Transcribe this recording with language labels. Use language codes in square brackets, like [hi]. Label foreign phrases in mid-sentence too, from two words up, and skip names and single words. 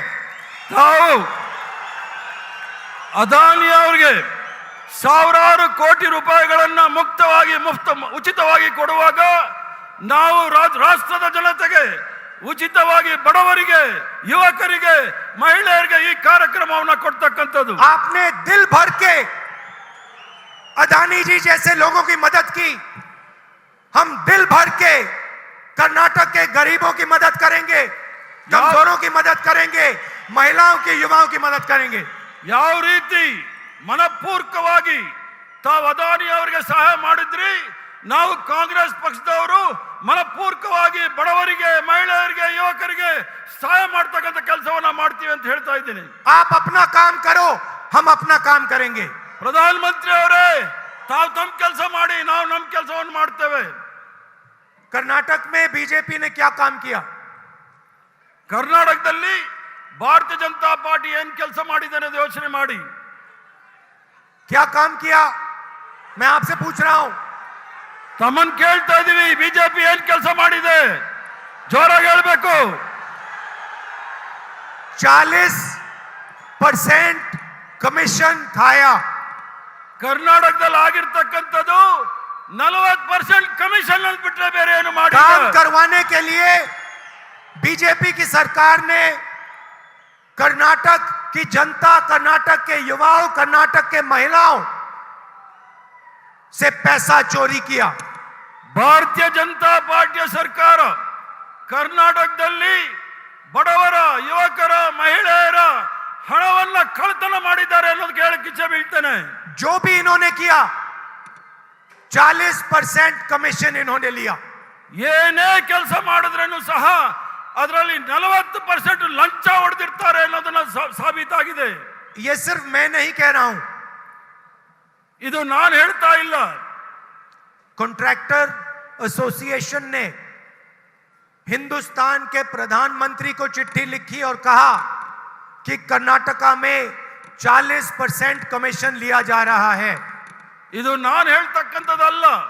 [kn] ತಾವು ಅದಾನಿ ಅವರಿಗೆ 1000 ಕೋಟಿ ರೂಪಾಯಿಗಳನ್ನ ಉಚಿತವಾಗಿ ಕೊಡುವಾಗ ನಾವು ರಾಷ್ಟ್ರದ ಜನತೆಗೆ ಉಚಿತವಾಗಿ ಬಡವರಿಗೆ, ಯುವಕರಿಗೆ, ಮಹಿಳೆಯರಿಗೆ ಈ ಕಾರ್ಯಕ್ರಮವನ್ನು ಕೊಡ್ತಕ್ಕಂಥದ್ದು. [hi] आपने दिल भर के अदानी जी जैसे लोगों की मदद की. हम दिल भर के कर्नाटक के गरीबों की मदद करेंगे, कमजोरों की मदद करेंगे, महिलाओं की, युवाओं की मदद करेंगे. [kn] ಯಾವ ರೀತಿ ಮನಪೂರ್ವಕವಾಗಿ ತಾವು ಅದಾನಿ ಅವರಿಗೆ ಸಹಾಯ ಮಾಡಿದ್ರಿ, ನಾವು ಕಾಂಗ್ರೆಸ್ ಪಕ್ಷದವರು ಮನಪೂರ್ವಕವಾಗಿ ಬಡವರಿಗೆ, ಮಹಿಳೆಯರಿಗೆ, ಯುವಕರಿಗೆ ಸಹಾಯ ಮಾಡ್ತಕ್ಕಂಥ ಕೆಲಸವನ್ನ ಮಾಡ್ತೀವಿ ಅಂತ ಹೇಳ್ತಾ ಇದ್ದೀನಿ. [hi] आप अपना काम करो, हम अपना काम करेंगे. [kn] ಪ್ರಧಾನ ಮಂತ್ರಿ ಅವರೇ, ತಾವು ತಮ್ಮ ಕೆಲಸ ಮಾಡಿ, ನಾವು ನಮ್ಮ ಕೆಲಸವನ್ನು ಮಾಡ್ತೇವೆ. [hi] कर्नाटक में बीजेपी ने क्या काम किया? [kn] ಕರ್ನಾಟಕದಲ್ಲಿ ಭಾರತೀಯ ಜನತಾ ಪಾರ್ಟಿ ಏನ್ ಕೆಲಸ ಮಾಡಿದೆ ಅನ್ನೋದು ಯೋಚನೆ ಮಾಡಿ. [hi] क्या काम किया? मैं आपसे पूछ रहा हूं. [kn] ತಮ್ಮನ್ ಕೇಳ್ತಾ ಇದೀವಿ, ಬಿಜೆಪಿ ಏನ್ ಕೆಲಸ ಮಾಡಿದೆ? ಜೋರಾಗಿ ಹೇಳ್ಬೇಕು. [hi] 40% कमीशन खाया. [kn] ಕರ್ನಾಟಕದಲ್ಲಿ ಆಗಿರ್ತಕ್ಕಂಥದ್ದು 40% ಕಮಿಷನ್ ಅಂತ ಬಿಟ್ರೆ ಬೇರೆ ಏನು [hi] काम [kn] ಮಾಡಿಲ್ಲ. [hi] करवाने के लिए बीजेपी की सरकार ने कर्नाटक की जनता, कर्नाटक के युवाओं, कर्नाटक के महिलाओं से पैसा चोरी किया। [kn] ಭಾರತೀಯ ಜನತಾ ಪಾರ್ಟಿಯ ಸರ್ಕಾರ ಕರ್ನಾಟಕದಲ್ಲಿ ಬಡವರ, ಯುವಕರ, ಮಹಿಳೆಯರ ಹಣವನ್ನ ಕಳ್ಳತನ ಮಾಡಿದ್ದಾರೆ ಅನ್ನೋದಕ್ಕೆ ಹೇಳಕ್ಕೆ ಇಚ್ಛೆ ಬೀಳ್ತೇನೆ. [hi] जो भी इन्होंने किया 40% कमीशन इन्होंने लिया। [kn] ಏನೇ ಕೆಲಸ ಮಾಡಿದ್ರೂ ಸಹ ಅದರಲ್ಲಿ 40% ಲಂಚ ಹೊಡೆದಿರ್ತಾರೆ ಅನ್ನೋದನ್ನ ಸಾಬೀತಾಗಿದೆ. [hi] ये सिर्फ मैं नहीं कह रहा हूं, [kn] ಇದು ನಾನು ಹೇಳ್ತಾ ಇಲ್ಲ. [hi] कॉन्ट्रैक्टर एसोसिएशन ने हिंदुस्तान के प्रधानमंत्री को चिट्ठी लिखी और कहा कि कर्नाटका में 40% कमीशन लिया जा रहा है। [kn] ಇದು ನಾನು ಹೇಳ್ತಕ್ಕಂಥದ್ದಲ್ಲ.